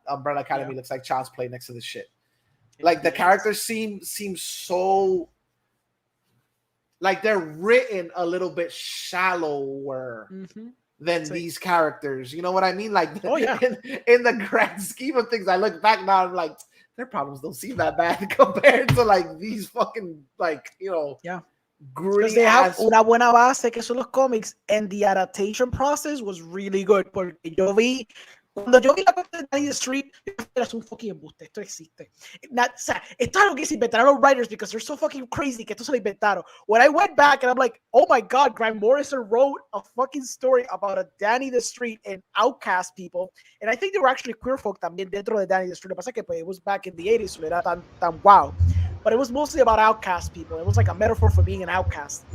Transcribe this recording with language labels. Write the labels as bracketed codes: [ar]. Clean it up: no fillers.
[en] Umbrella Academy looks like child's play next to this shit. Like the characters seem so like they're written a little bit shallower than these characters. You know what I mean? Like in the grand scheme of things, I look back now and I'm like, their problems don't seem that bad compared to like these fucking like, you know, because they have [es] una buena base que son los cómics, [en] and the adaptation process was really good. [es] Porque cuando yo vi la parte de Danny the Street, es un fucking embuste, esto existe. O sea, esto es algo que se inventaron los writers [en] because they're so fucking crazy [es] que esto se lo inventaron. [en] When I went back and I'm like, oh my God, Grant Morrison wrote a fucking story about a Danny the Street and outcast people, and I think there were actually queer folk [es] también dentro de [en] Danny the Street. [es] Lo que pasa es que pues, [en] it was back in the 80s, so [es] era tan [en] wow. But it was mostly about outcast people. It was like a metaphor for being an outcast.